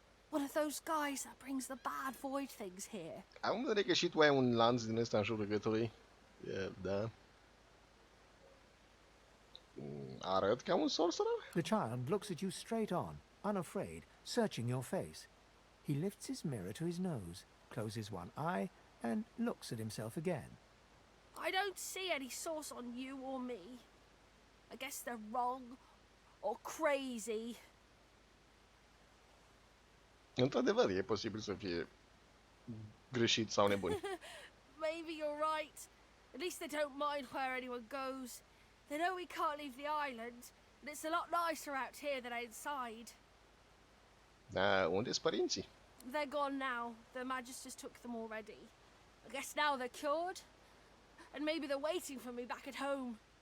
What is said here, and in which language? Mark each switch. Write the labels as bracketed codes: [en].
[en] One of those guys that brings the bad void things here? [ro] Am în vedere că și tu ai un lanț din ăsta în jurul gâtului. Da. Arăt ca un sorcerer? [en] The child looks at you straight on, unafraid, searching your face. He lifts his mirror to his nose, closes one eye, and looks at himself again. I don't see any source on you or me. I guess they're wrong or crazy. [ro] Într-adevăr, e posibil să fie greșit sau nebun. [en] Maybe you're right. At least they don't mind where anyone goes. They know we can't leave the island, and it's a lot nicer out here than inside. [ro] Da, unde-s părinții? [en] They're gone now. The Magisters took them already. I guess now they're cured, and maybe they're waiting for me back at home.